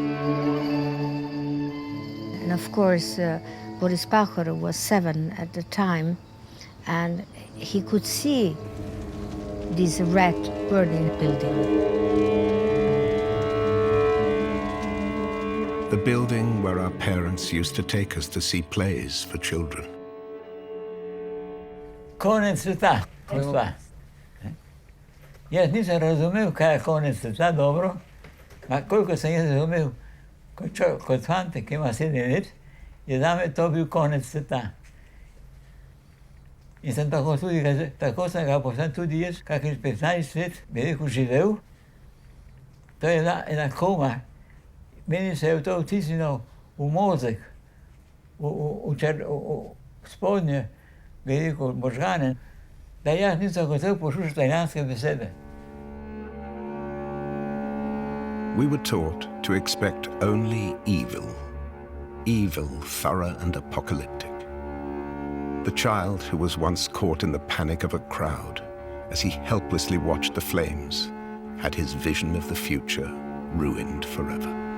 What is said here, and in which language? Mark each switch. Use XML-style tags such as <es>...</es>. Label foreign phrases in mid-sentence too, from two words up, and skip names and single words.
<en>And of course, Boris Pahor was 7 at the time, and he could see this red burning building. The building where our parents used to take us to see plays for children.</en> <sl>Konec sveta, gospa. Jaz nisem razumel, kaj je konec sveta, dobro. Koliko sem jaz razumel, kot fantek, ki ima 7 let, je zame to bil konec sveta. In sem tako sem ga povsem tudi jaz, kakih 15 let, bi rekel, živel. To je ena koma. Meni se je to vtisnilo v mozek, v spodnje, bi rekel, možgane, da jaz nisem hotel poslušati italijanske besede.</sl> <en>We were taught to expect only evil. Evil, thorough and apocalyptic. The child who was once caught in the panic of a crowd as he helplessly watched the flames had his vision of the future ruined forever.</en>